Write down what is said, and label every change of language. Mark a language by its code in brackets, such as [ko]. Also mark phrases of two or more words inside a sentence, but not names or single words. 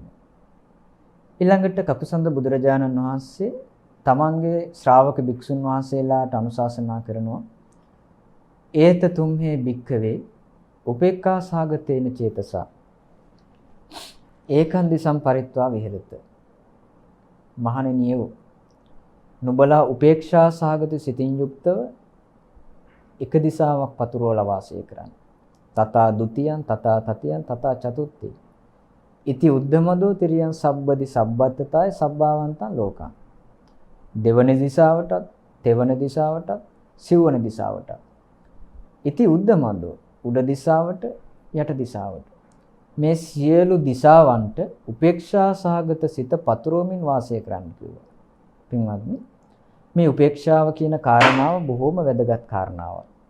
[si] ඊළඟට කකුසඳ බුදුරජාණන් වහන්සේ තමන්ගේ ශ්‍රාවක භික්ෂුන් වහන්සේලාට අනුශාසනා කරනවා [pi] ඒත තුම්හේ භික්ඛවේ උපේක්ඛා සාගතේන චේතසා ඒකන්දි සම්පරිත්වා විහෙරත. [si] මහණෙනියෝ නුඹලා උපේක්ෂා සාගත සිතින් යුක්තව එක දිශාවක් පතුරවලා වාසය කරන්න. [pi] තථා ဒ ුතියං තථා තතියං තථා චතුත්ථි. ඉති උද්ධමදෝ තිරියං සබ්බදි සබ්බත්තතාය සබ්බාවන්තං ලෝකං. [si] දෙවන දිශාවටත්, තෙවන දිශාවටත්, සිව්වන දිශාවටත්. [pi] ඉති උද්ධමදෝ [si] උඩ දිශාවට, යට දිශාවට. මේ සියලු දිශාවන්ට උපේක්ෂා සහගත සිත පතුරවමින් වාසය කරන්න කිව්වා. පින්වත්නි මේ උපේක්ෂාව කියන කාරණාව බොහොම වැදගත් කාරණාවක්.